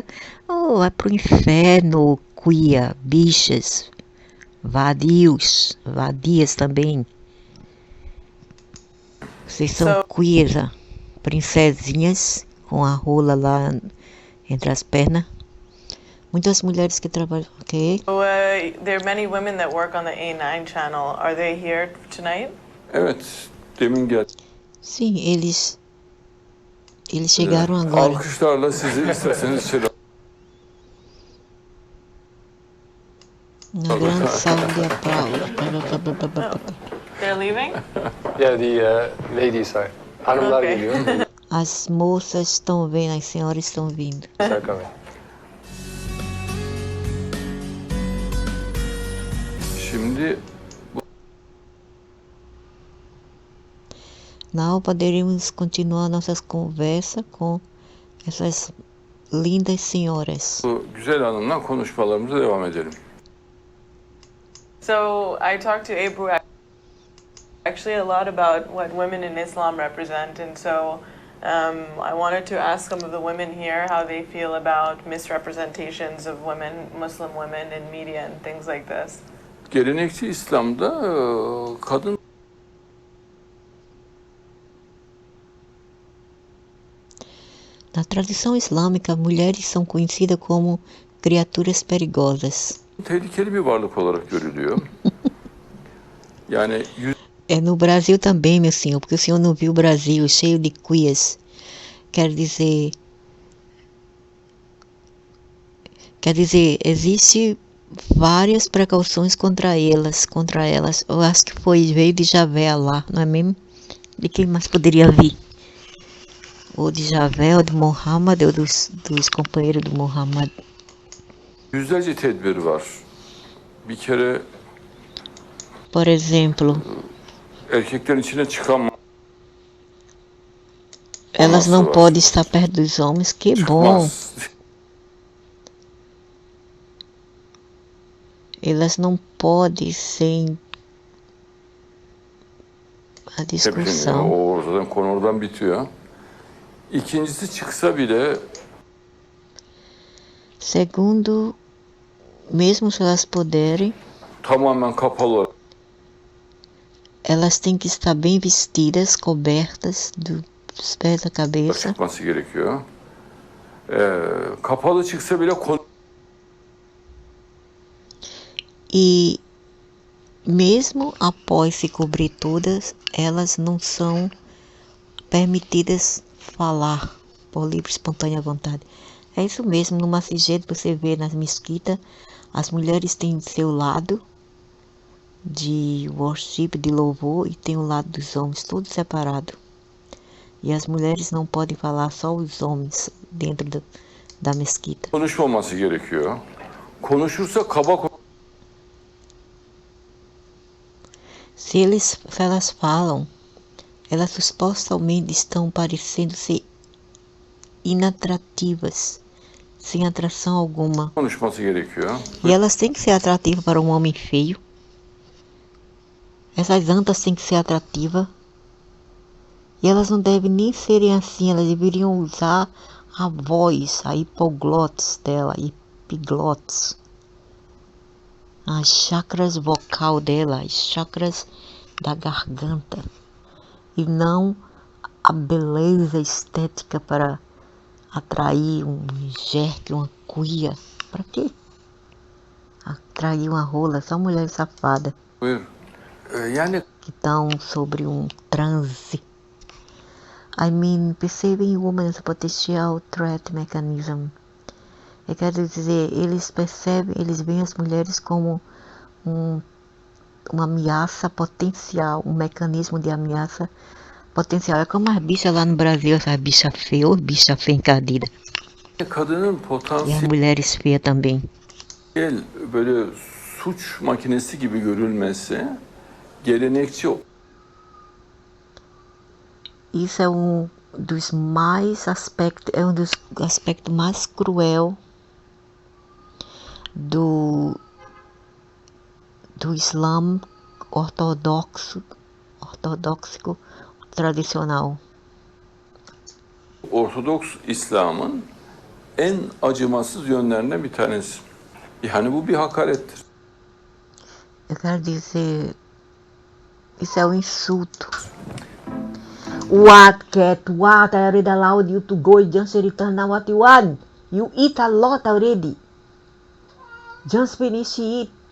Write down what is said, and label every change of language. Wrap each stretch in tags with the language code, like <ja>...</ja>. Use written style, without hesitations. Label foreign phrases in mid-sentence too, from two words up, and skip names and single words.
<pt>Oh, vai pro inferno, cuia, bichas, vadias também. Vocês são cuias, princesinhas com a rola lá entre as pernas. Muitas mulheres que trabalham, ok?</pt> <en>So there are many women that work on the A9 channel. Are they here tonight?</en> <tr>Evet, demin geldi.</tr> <pt>Sim, eles chegaram agora.</pt> <tr>Alkışlarla sizi isterseniz içeri.</tr> <pt>Uma grande salva de aplausos.</pt> <en>They're leaving? Yeah, the ladies are.</en> <tr>Hanımlar Okay. geliyor.</tr> <pt>As moças estão vendo, as senhoras estão vindo.</pt> <en>They're coming.</en> <tr>Şimdi</tr> <pt>Não poderíamos continuar nossas conversas com essas lindas senhoras.</pt> <tr>bu güzel hanımla konuşmalarımıza devam edelim.</tr> <en>So I talked to Ebru actually a lot about what women in Islam represent, and so I wanted to ask some of the women here how they feel about misrepresentations of women, Muslim women in media and things like this.</en> <tr>Gelenekçi İslam'da kadın</tr> <pt>Na tradição islâmica, mulheres são conhecidas como criaturas perigosas.</pt> <tr>tehlikeli bir varlık olarak görülüyor. Yani</tr> <pt>É no Brasil também, meu senhor, porque o senhor não viu o Brasil cheio de cuias. Quer dizer, existe várias precauções contra elas. Eu acho que veio de Javé lá, não é mesmo? De quem mais poderia vir? Ou de Javé, ou de Muhammad, ou dos companheiros do Muhammad.</pt> <tr>Yüzlerce tedbir var. Bir kere</tr> <pt>Por exemplo,</pt> <tr>erkeklerin içine çıkan</tr> <pt>elas não podem estar perto dos homens, que bom. Elas não podem sem a discussão.</pt> <tr>O ortadan konu oradan bitiyor. İkincisi çıksa bile</tr> <pt>Segundo, mesmo se elas puderem,</pt> <tr>tamamen kapalı</tr> <pt>elas têm que estar bem vestidas, cobertas dos pés à cabeça.</pt> <tr>çıkması gerekiyor. Kapalı çıksa bile</tr> <pt>E mesmo após se cobrir todas, elas não são permitidas falar por livre e espontânea vontade. É isso mesmo, no Masjid você vê nas mesquitas, as mulheres têm seu lado de worship, de louvor, e tem o lado dos homens, tudo separado. E as mulheres não podem falar, só os homens dentro da mesquita.</pt> <tr>konuşmaması gerekiyor. Konuşursa kaba</tr> <pt>Se elas falam, elas supostamente estão parecendo ser inatrativas, sem atração alguma.</pt> <tr>konuşması gerekiyor.</tr> <pt>E elas têm que ser atrativas para um homem feio. Essas antas têm que ser atrativas. E elas não devem nem serem assim, elas deveriam usar a voz, a hipoglotes dela, epiglotes. As chakras vocal dela, as chakras da garganta. E não a beleza estética para atrair um jerque, uma cuia. Para quê? Atrair uma rola, só mulher safada.</pt> <tr>Buyur. Yani</tr> <pt>Que estão sobre um transe.</pt> <en>I mean, percebem women's potential threat mechanism.</en> <pt>Eu quero dizer, eles percebem, eles veem as mulheres como uma ameaça potencial, um mecanismo de ameaça potencial. É como as bichas lá no Brasil, essas bichas feias, ou bicha feia encardida.</pt> <tr>kadının</tr> <pt>E as</pt> <tr>potansiyel</tr> <pt>mulheres feias também.</pt> <tr>böyle suç makinesi gibi görülmesi gelenekçi</tr> <pt>Isso é um dos aspectos mais cruel do Islã ortodoxo tradicional.</pt> <tr>Ortodoks İslam'ın en acımasız yönlerinden bir tanesi. Yani bu bir hakarettir.</tr> <pt>Eu quero dizer, isso é um insulto.</pt> <en>What cat, what? I already allowed you to go, just return now what you want. You eat a lot already. Just finish it.</en>